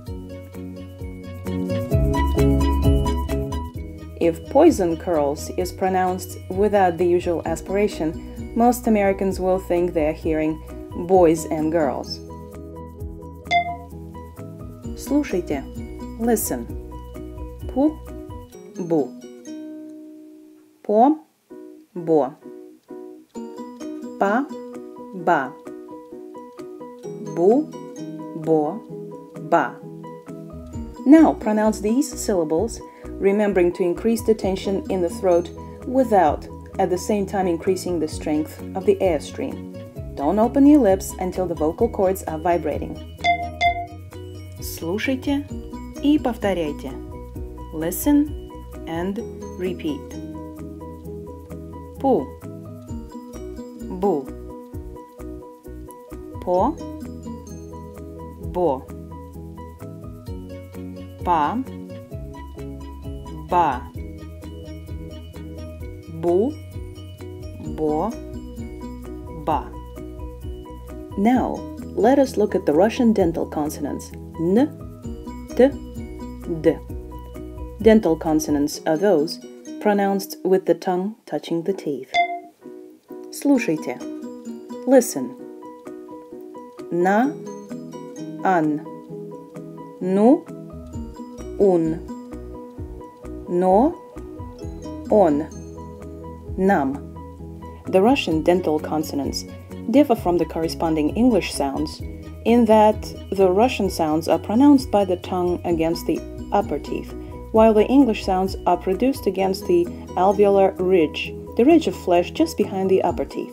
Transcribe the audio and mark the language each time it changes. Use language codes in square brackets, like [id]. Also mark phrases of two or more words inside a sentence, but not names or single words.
[en] If poison curls is pronounced without the usual aspiration, most Americans will think they are hearing boys and girls. [ru] Слушайте. Listen. Пу, бу. По, бо. Па, ба. Бу, бо, ба. [en] Now pronounce these syllables, remembering to increase the tension in the throat without at the same time increasing the strength of the airstream. Don't open your lips until the vocal cords are vibrating. [ru] Слушайте и повторяйте. [en] Listen and repeat. [ru] Пу, бу. По, бо. Па, ба. Бу, бо, ба. [en] Now, let us look at the Russian dental consonants n, t, d. Dental consonants are those pronounced with the tongue touching the teeth. [ru] Слушайте. Listen. На, ан. Ну, ун. Но, он. Нам. [en] The Russian dental consonants differ from the corresponding English sounds in that the Russian sounds are pronounced by the tongue against the upper teeth, while the English sounds are produced against the alveolar ridge, the ridge of flesh just behind the upper teeth.